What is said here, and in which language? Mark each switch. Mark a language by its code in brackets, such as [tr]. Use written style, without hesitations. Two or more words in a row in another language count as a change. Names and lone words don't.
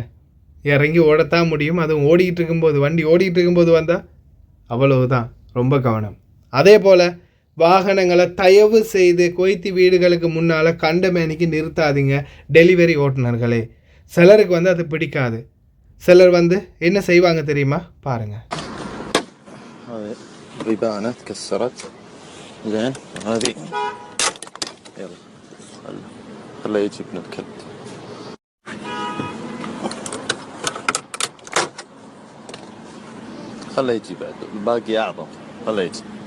[ta] இறங்கி ஓடத்தான் முடியும், அதுவும் ஓடிக்கிட்டு இருக்கும்போது, வண்டி ஓடிக்கிட்டு இருக்கும்போது வந்தால் அவ்வளவுதான். ரொம்ப கவனம். அதே போல் வாகனங்களை தயவு செய்து குவைத்தி வீடுகளுக்கு முன்னால் கண்ட மேனிக்கு நிறுத்தாதீங்க டெலிவரி ஓட்டுநர்களே. சிலருக்கு வந்து அது பிடிக்காது. சிலர் வந்து என்ன செய்வாங்க தெரியுமா, பாருங்கள். [ar] ريبانة تكسرت زين، هذه يلا خليه يجي ابن الكلب. خليه يجي بعد، الباقي أعظم، خليه يجي.